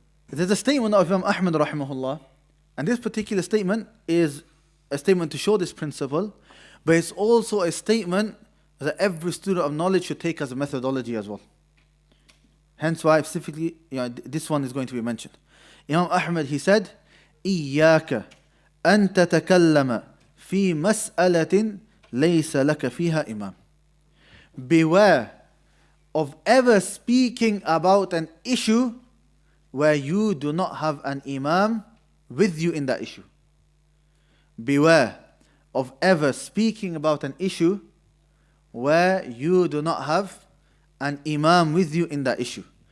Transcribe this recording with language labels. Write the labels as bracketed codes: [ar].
[en] There's a statement of Imam Ahmad rahimahullah, and this particular statement is a statement to show this principle, but it's also a statement that every student of knowledge should take as a methodology as well. Hence why specifically, this one is going to be mentioned. Imam Ahmad, he said, [ar] إِيَّاكَ أَن تَتَكَلَّمَ فِي مَسْأَلَةٍ لَيْسَ لَكَ فِيهَا إِمَامٍ. [en] Beware of ever speaking about an issue where you do not have an imam with you in that issue. Beware of ever speaking about an issue where you do not have an imam with you in that issue.